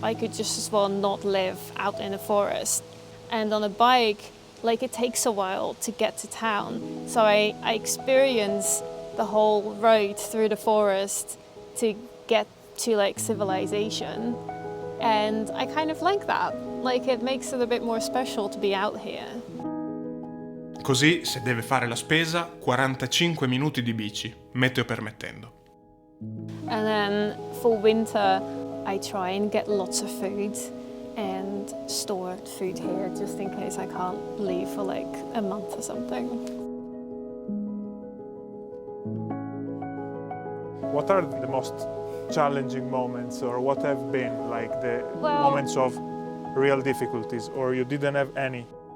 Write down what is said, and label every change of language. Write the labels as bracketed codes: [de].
[en] I could just as well not live out in the forest. And on a bike, like it takes a while to get to town. So I experience the whole road through the forest to get to like civilization. And I kind of like that. Like it makes it a bit more special to be out here. [it] Così, se deve fare la spesa, 45 minuti di bici, meteo permettendo. [en] And then for winter, I try and get lots of food and store food here just in case I can't leave for like a month or something. What are the most challenging moments, or what have been like the moments of real difficulties, or you didn't have any?